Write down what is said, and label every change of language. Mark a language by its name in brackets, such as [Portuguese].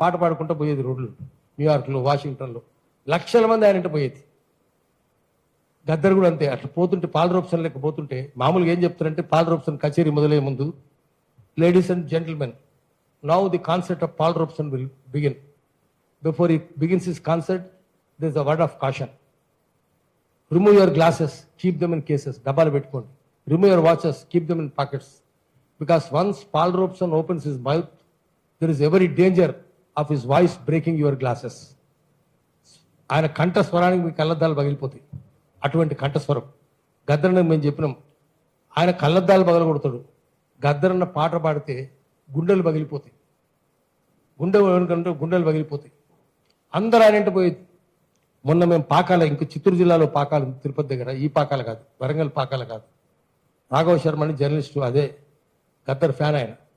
[Telugu] పాట పాడుకుంటూ పోయేది రోడ్లు, న్యూయార్క్లో, వాషింగ్టన్లో లక్షల మంది ఆయన పోయేది. గద్దర్ కూడా అంతే. అట్లా పోతుంటే పాల్ రోబ్సన్ లెక్క పోతుంటే మామూలుగా ఏం చెప్తారంటే, పాల్ రోబ్సన్ కచేరీ మొదలయ్యే ముందు, [English] Ladies and gentlemen, now the concert of Paul Robeson will begin. Before he begins his concert, there is a word of caution. Remove your glasses, keep them in cases, [Telugu] డబ్బాలు పెట్టుకోండి. [English] Remove your watches, keep them in pockets. Because once Paul Robeson opens his mouth, there is every danger of his voice breaking your glasses. [Telugu] ఆయన కంఠస్వరానికి మీ కళ్ళద్దాలు పగిలిపోతాయి. అటువంటి కంఠస్వరం గద్దరన్న మేము చెప్పినాం. ఆయన కళ్ళద్దాలు పగలగొడతాడు. గద్దరన్న పాట పాడితే గుండెలు పగిలిపోతాయి. గుండెలు పగిలిపోతాయి. అందరూ ఆయన పోయేది. మొన్న మేము పాకాల, ఇంక చిత్తూరు జిల్లాలో పాకాలు, తిరుపతి దగ్గర, ఈ పాకాల కాదు, వరంగల్ పాకాల కాదు, రాఘవ శర్మ అని జర్నలిస్టు, అదే గద్దర్ ఫ్యాన్ ఆయన.